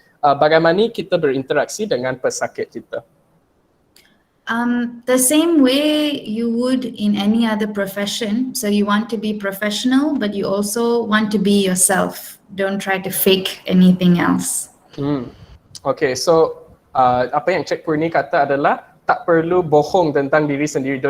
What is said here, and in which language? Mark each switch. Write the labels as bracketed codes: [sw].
[ms] Bagaimana kita berinteraksi dengan pesakit kita? [en] The same way you would in any other profession. So you want to be professional, but you also want to be yourself. Don't try to fake anything else. [ms] Okay, so apa yang Cik Poorni kata adalah tak perlu bohong tentang diri sendiri.